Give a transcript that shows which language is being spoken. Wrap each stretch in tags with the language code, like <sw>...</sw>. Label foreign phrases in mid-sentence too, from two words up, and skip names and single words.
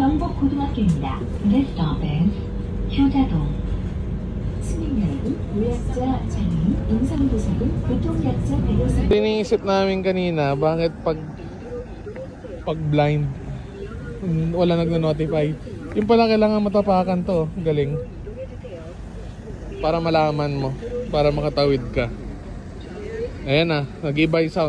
<ko>고등학교입니다.</ko> <en>This stop is 효자동.</en> <ko>승객 여러분, 노약자, 장애인, 임산부사분, 교통약자 배려사.</ko> <tl>Iniisip namin kanina, bakit pag blind, wala nagno-notify. Yung pala kailangan matapakan to. Galing. Para malaman mo. Para makatawid ka. Ayan na, nag-iba yung sound.</tl>